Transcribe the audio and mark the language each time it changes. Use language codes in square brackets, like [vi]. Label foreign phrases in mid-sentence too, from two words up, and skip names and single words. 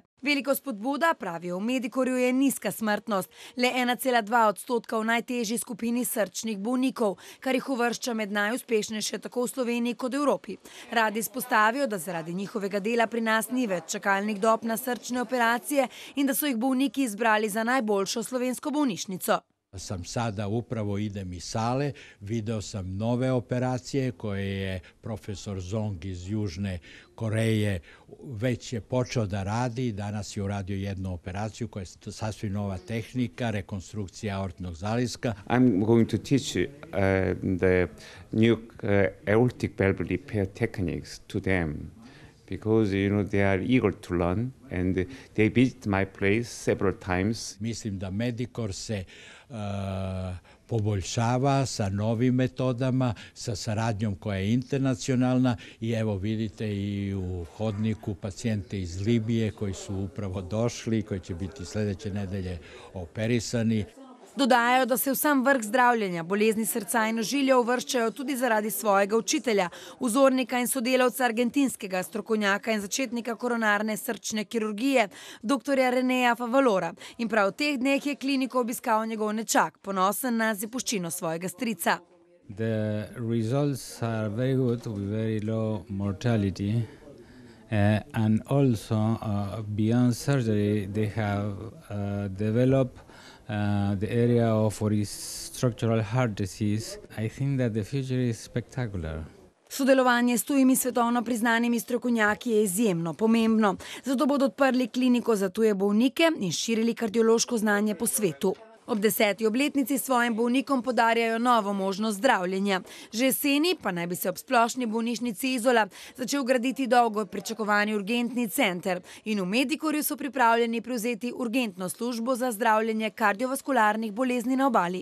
[sl] Veliko spodbuda, pravijo v Medikorju, je nizka smrtnost, le 1,2% v najtežji skupini srčnih bolnikov, kar jih uvršča med najuspešnejše tako v Sloveniji kot v Evropi. Radi izpostavijo, da zaradi njihovega dela pri nas ni več čakalnih dob na srčne operacije in da so jih bolniki izbrali za najboljšo slovensko bolnišnico. [sr] Sam sada upravo idem iz sale, video sam nove operacije koje je profesor Zong iz Južne Koreje već je počeo da radi. Danas je uradio jednu operaciju koja je sasvim nova tehnika, rekonstrukcija aortnog zaliska. [en] I'm going to teach the new aortic valve repair techniques to them. Because they are eager to learn and they visit my place several times. [sr] Mislim da Medikor se poboljšava sa novim metodama, sa saradnjom koja je internacionalna i evo vidite i u hodniku pacijente iz Libije koji su upravo došli, koji će biti sljedeće nedelje operisani. [sl] Dodajajo, da se v sam vrh zdravljenja bolezni srca in ožilja uvrščajo tudi zaradi svojega učitelja, vzornika in sodelavca argentinskega strokovnjaka in začetnika koronarne srčne kirurgije, doktorja Reneja Favalora. In prav v teh dneh je kliniko obiskal njegov nečak, ponosen na zapuščino svojega strica. [en] The results are very good with very low mortality. And also, beyond surgery, they have developed the area of structural heart disease. I think that the future is spectacular. [sl] Sodelovanje s tujimi svetovno priznanimi strokovnjaki je izjemno pomembno. Zato bodo odprli kliniko za tuje bolnike in širili kardiološko znanje po svetu. Ob 10. obletnici svojim bolnikom podarjajo novo možnost zdravljenja. Že jeseni pa naj bi se ob splošni bolnišnici Izola začel graditi dolgo pričakovani urgentni center in v Medikorju so pripravljeni prevzeti urgentno službo za zdravljenje kardiovaskularnih bolezni na obali.